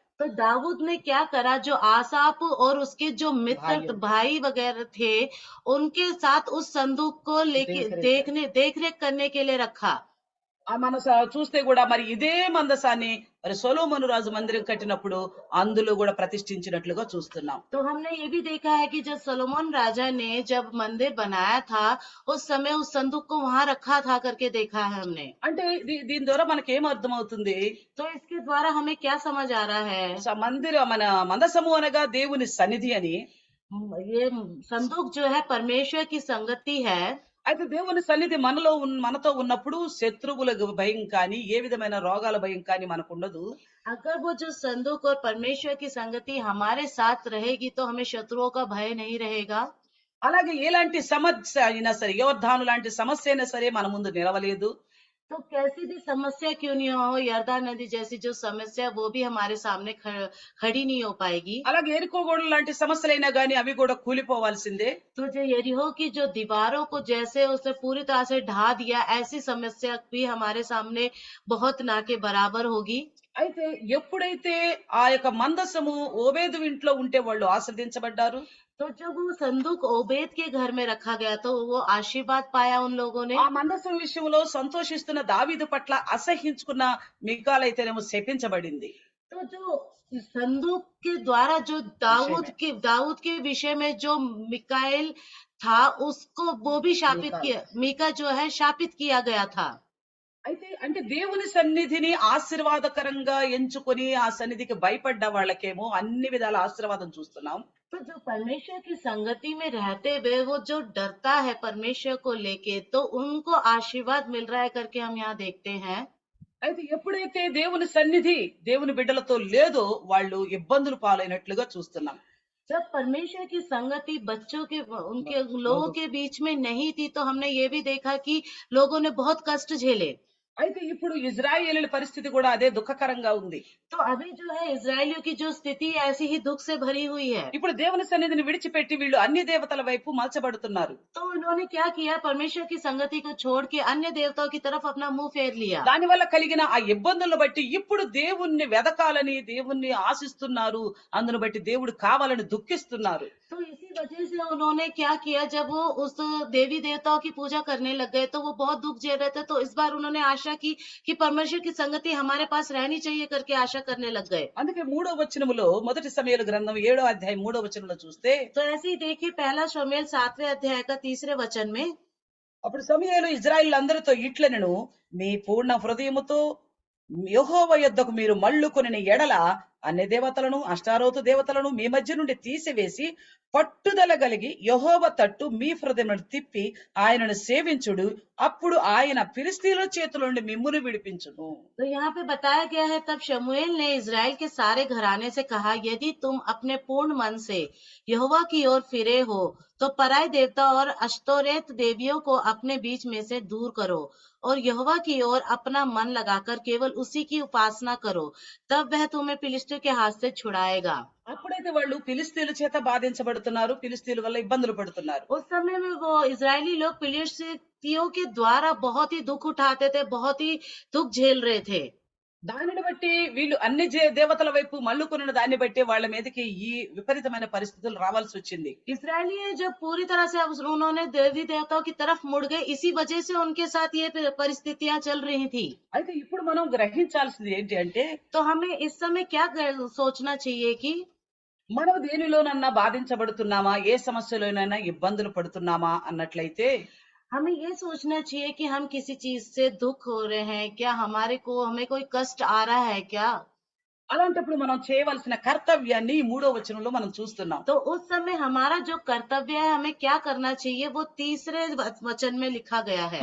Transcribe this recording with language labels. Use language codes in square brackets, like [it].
[hi] तो दाऊद ने क्या करा जो आसाप और उसके जो मित्र भाई वगैरह थे उनके साथ उस संदूक को लेके देख रेख करने के लिए रखा। [te] మనం చూస్తే కూడా మరి ఇదే మందసాన్ని మరి సొలొమోను రాజు మందిరం కట్టినప్పుడు అందులో కూడా ప్రతిష్ఠించినట్లుగా చూస్తున్నాం. [hi] तो हमने ये भी देखा है कि जब सोलोमन राजा ने जब मंदिर बनाया था उस समय उस संदूक को वहां रखा था करके देखा है हमने। [te] అంటే దీని ద్వారా మనకి ఏం అర్థమవుతుంది? [hi] तो इसके द्वारा हमें क्या समझ आ रहा है? [te] మన మందసము అనగా దేవుని సన్నిధి అని। [hi] ये संदूक जो है परमेश्वर की संगति है। [te] అయితే దేవుని సన్నిధి మనతో ఉన్నప్పుడు శత్రువుల భయం కానీ ఏ విధమైన రోగాల భయం కానీ మనకు ఉండదు. [hi] अगर वो जो संदूक और परमेश्वर की संगति हमारे साथ रहेगी तो हमें शत्रुओं का भय नहीं रहेगा। [te] అలాగే ఎలాంటి సమస్య అయినా సరే యోర్దాను లాంటి సమస్య అయినా సరే మన ముందు నిలవలేదు. [hi] तो कैसी भी समस्या क्यों नहीं हो यर्दान नदी जैसी जो समस्या वो भी हमारे सामने खड़ी नहीं हो पाएगी। [te] అలాగే ఎరికో గోడల లాంటి సమస్యలైనా గానీ అవి కూడా కూలిపోవాల్సిందే. [hi] तो जो यरीहो की जो दीवारों को जैसे उसने पूरी तरह से ढा दिया ऐसी समस्या भी हमारे सामने बहुत ना के बराबर होगी। [te] అయితే ఎప్పుడైతే ఆ యొక్క మందసము ఓబేదు ఇంట్లో ఉంటే వాళ్ళు ఆశ్రదించబడ్డారు. [hi] तो जब वो संदूक ओबेद के घर में रखा गया तो वो आशीर्वाद पाया उन लोगों ने। [te] ఆ మందసం విషయంలో సంతోషిస్తున్న దావీదు పట్ల అసహ్యించుకున్న మికాల్ అయితేనేమో శపించబడింది. [hi] तो जो संदूक के द्वारा जो दाऊद के विषय में जो मिकाएल था उसको वो भी शापित किया मीका जो है शापित किया गया था। [te] అయితే అంటే దేవుని సన్నిధిని ఆశీర్వాదకరంగా ఎంచుకొని ఆ సన్నిధికి భయపడ్డ వాళ్ళకేమో అన్ని విధాల ఆశీర్వాదం చూస్తున్నాం. [hi] तो जो परमेश्वर की संगति में रहते हुए वो जो डरता है परमेश्वर को लेके तो उनको आशीर्वाद मिल रहा है करके हम यहाँ देखते हैं। [te] అయితే ఎప్పుడైతే దేవుని సన్నిధి దేవుని బిడ్డలతో లేదో వాళ్ళు ఇబ్బందులు పాలైనట్లుగా చూస్తున్నాం. [hi] जब परमेश्वर की संगति बच्चों के उनके लोगों के बीच में नहीं थी तो हमने ये भी देखा कि लोगों ने बहुत कष्ट झेले। [te] అయితే ఇప్పుడు ఇజ్రాయేలీల పరిస్థితి కూడా అదే దుఃఖకరంగా ఉంది. [hi] तो अभी जो है इजरायलियों की जो स्थिति ऐसी ही दुख से भरी हुई है। [te] ఇప్పుడు దేవుని సన్నిధిని విడిచిపెట్టి వీళ్ళు అన్ని దేవతల వైపు మలచబడుతున్నారు. [hi] तो उन्होंने क्या किया परमेश्वर की संगति को छोड़ के अन्य देवताओं की तरफ अपना मुंह फेर लिया। [te] దాని వల్ల కలిగిన ఆ ఇబ్బందులను బట్టి ఇప్పుడు దేవుణ్ణి వెదకాలని దేవుణ్ణి ఆశిస్తున్నారు. అందును బట్టి దేవుడు కావాలని దుఃఖిస్తున్నారు. [hi] तो इसी वजह से उन्होंने क्या किया जब वो उस देवी देवताओं की पूजा करने लग गए तो वो बहुत दुख झेल रहे थे। तो इस बार उन्होंने आशा की कि परमेश्वर की संगति हमारे पास रहनी चाहिए करके आशा करने लग गए। [te] అందుకే 3వ వచనములో మొదటి సమూయేలు గ్రంథం 7వ అధ్యాయం 3వ వచనంలో చూస్తే [hi] तो ऐसे ही देखिए पहला शमूएल 7वें अध्याय का 3रे वचन में [te] అప్పుడు సమూయేలు ఇజ్రాయేలీయులందరితో ఇట్లనెను, మీ పూర్ణ హృదయముతో యెహోవా యొద్దకు మీరు మళ్ళుకొనిన ఎడల అన్ని దేవతలను అష్టారోతు దేవతలను మీ మధ్య నుండి తీసివేసి పట్టుదల కలిగి యెహోవా తట్టు మీ హృదయమును తిప్పి ఆయనను సేవించుడు అప్పుడు ఆయన ఫిలిష్తీయుల చేతుల నుండి మిమ్మును విడిపించును. [hi] तो यहाँ पे बताया गया है, तब शमूएल ने इज़राइल के सारे घराने से कहा, यदि तुम अपने पूर्ण मन से यहोवा की ओर फिरे हो तो पराई देवता और अश्तोरेत देवियों को अपने बीच में से दूर करो और यहोवा की ओर अपना मन लगाकर केवल उसी की उपासना करो, तब वह तुम्हें फिलिस्तियों के हाथ से छुड़ाएगा। [te] అప్పుడైతే వాళ్ళు ఫిలిష్తీయుల చేత బాధించబడుతున్నారు, ఫిలిష్తీయుల వల్ల ఇబ్బందులు పడుతున్నారు. [hi] उस समय में वो इजरायली लोग फिलिस्तीयों के द्वारा बहुत ही दुख उठाते थे, बहुत ही दुख झेल रहे थे। [te] దానిని బట్టి వీళ్ళు అన్ని దేవతల వైపు మళ్ళుకున్న దాన్ని బట్టి వాళ్ళ మీదకి ఈ విపరీతమైన పరిస్థితులు రావాల్సి వచ్చింది. [hi] इसराइली जब पूरी तरह से उन्होंने देवी देवताओं की तरफ मुड़ गए, इसी वजह से उनके साथ ये परिस्थितियां चल रही थी। [te] అయితే ఇప్పుడు మనం గ్రహించాల్సింది ఏంటి అంటే [hi] तो हमें इस समय क्या सोचना चाहिए कि [te] మనం దేనిలోనన్నా బాధించబడుతున్నామా, ఏ సమస్యలోనైనా ఇబ్బందులు పడుతున్నామా అన్నట్లయితే [hi] हमें ये सोचना चाहिए कि हम किसी चीज से दुख हो रहे हैं क्या, हमें कोई कष्ट आ रहा है क्या। [te] అలాంటప్పుడు మనం చేయవలసిన కర్తవ్యాన్ని 3వ వచనంలో మనం చూస్తున్నాం. [hi] तो उस समय हमारा जो कर्तव्य है, हमें क्या करना चाहिए, वो 3रे वचन में लिखा गया है।